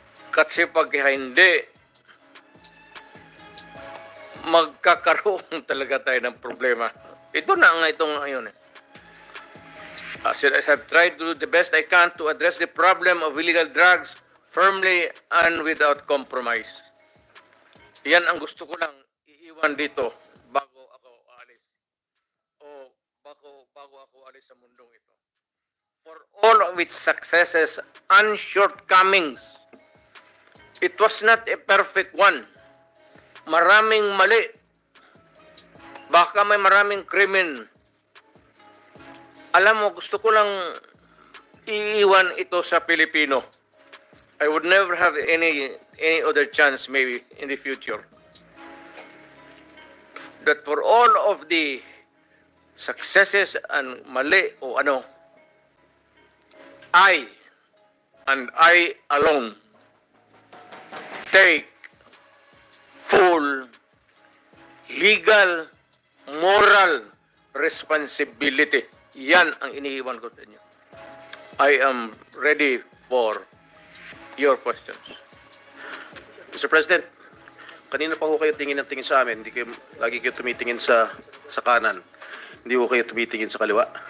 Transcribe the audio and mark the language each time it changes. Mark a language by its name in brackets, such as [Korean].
[Filipino] Kasi pag hindi, magkakaroon talaga tayo ng problema. Ito na nga itong ngayon. [English] As I have tried to do the best I can to address the problem of illegal drugs firmly and without compromise. [Filipino] Yan ang gusto ko lang iiwan dito bago ako alis. O bago ako alis sa mundong ito. [English] For all of its successes and shortcomings, it was not a perfect one. [Filipino] Maraming mali. Baka may maraming krimen. Alam mo, gusto ko lang iiwan ito sa Pilipino. [English] I would never have any other chance maybe in the future. That for all of the successes and [Filipino] mali o ano, [English] I and I alone take full legal, moral responsibility. [Filipino] Yan ang iniiwan ko sa inyo. [English] I am ready for your questions. Mr. [Filipino] President, kanina pa ho kayo tingin ng tingin sa amin. Hindi kayo, lagi kayo tumitingin sa kanan. Hindi ho kayo tumitingin sa kaliwa.